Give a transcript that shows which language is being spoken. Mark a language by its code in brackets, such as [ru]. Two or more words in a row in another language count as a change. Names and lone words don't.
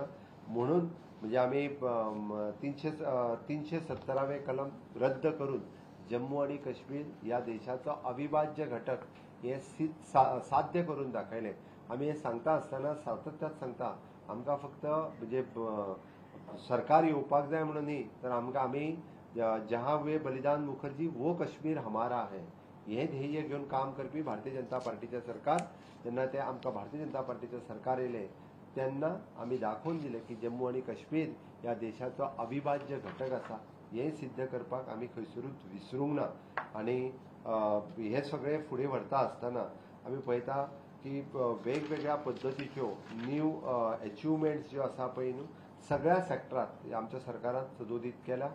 [kok] म्हणून म्हणजे आमी 370वें कलम रद्द करून जम्मू आणि काश्मीर ह्या देशाचो अविभाज्य घटक हे साध्य करून दाखयलें. आमी हे सांगता आसतना सातत्यात सांगता आमकां फक्त म्हणजे सरकार येवपाक जाय म्हणून न्ही तर आमकां आमी [hi] जहां वे बलिदान मुखर्जी वो कश्मीर हमारा है [kok] हे ध्येय घेवन काम करपी भारतीय जनता पार्टीचे सरकार. जेन्ना ते आमकां भारतीय जनता पार्टीचे सरकार येयले तेन्ना आमी दाखोवन दिले की जम्मू आणि काश्मीर ह्या देशाचो अविभाज्य घटक आसा. हे सिद्ध करपाक आमी खंयसरूच विसरूंक ना. आनी हे सगळे फुडें व्हरता आसतना आमी पळयता की वेगवेगळ्या पद्दतीच्यो [en] new achievements [kok] ज्यो आसा पळय न्हू सगळ्या सेक्टरांत आमच्या सरकारान सदोदीत केल्या.